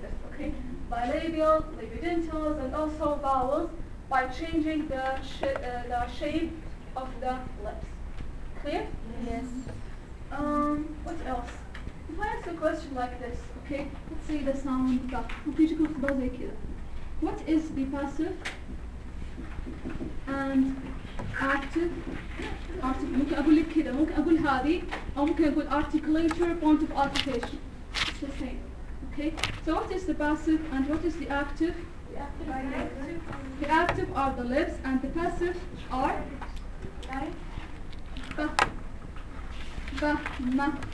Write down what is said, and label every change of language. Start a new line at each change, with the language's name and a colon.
English: Okay. Bilabial, labiodentals, and also vowels by changing the shape of the lips. Clear? Yes. What else? If I ask a question like this, okay, let's see the sound. What is the passive and active?
Arabic: ممكن أقول لك كده ممكن أقول هذه أو ممكن أقول articulator point of articulation.
English: It's the same. Okay. So what is the passive and what is the active? The active. The active are the lips and the passive are. Ba. Ba. Ma.